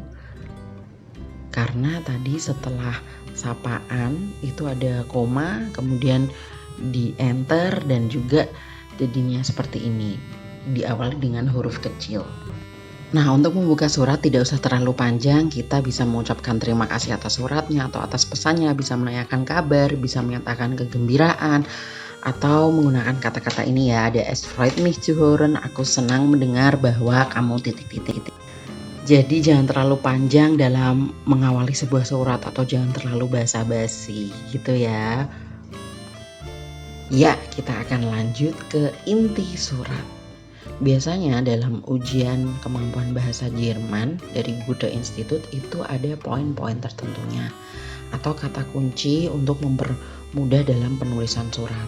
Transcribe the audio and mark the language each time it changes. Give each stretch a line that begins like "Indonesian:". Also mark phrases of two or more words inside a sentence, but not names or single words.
Indonesian: Karena tadi setelah sapaan itu ada koma, kemudian di enter, dan juga jadinya seperti ini, diawali dengan huruf kecil. Nah, untuk membuka surat tidak usah terlalu panjang, kita bisa mengucapkan terima kasih atas suratnya atau atas pesannya, bisa menanyakan kabar, bisa menyatakan kegembiraan, atau menggunakan kata-kata ini ya, ada
German: es freut mich zu hören,
Indonesian: aku senang mendengar bahwa kamu titik-titik. Jadi jangan terlalu panjang dalam mengawali sebuah surat, atau jangan terlalu basa-basi gitu ya. Ya, kita akan lanjut ke inti surat. Biasanya dalam ujian kemampuan bahasa Jerman dari Goethe Institut itu ada poin-poin tertentunya atau kata kunci untuk mudah dalam penulisan surat.